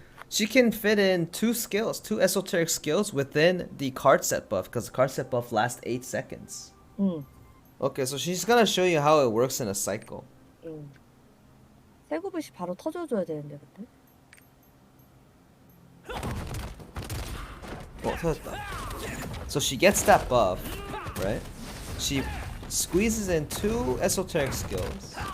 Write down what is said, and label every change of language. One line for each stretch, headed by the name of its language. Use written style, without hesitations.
English: she can fit in 2 esoteric skills within the card set buff because the card set buff lasts 8 seconds. Okay, so she's gonna show you how it works in a cycle.
Korean: 세구빛이 바로 터져줘야 되는데 근데. 터졌다.
English: So she gets that buff, right? She squeezes in 2 esoteric skills.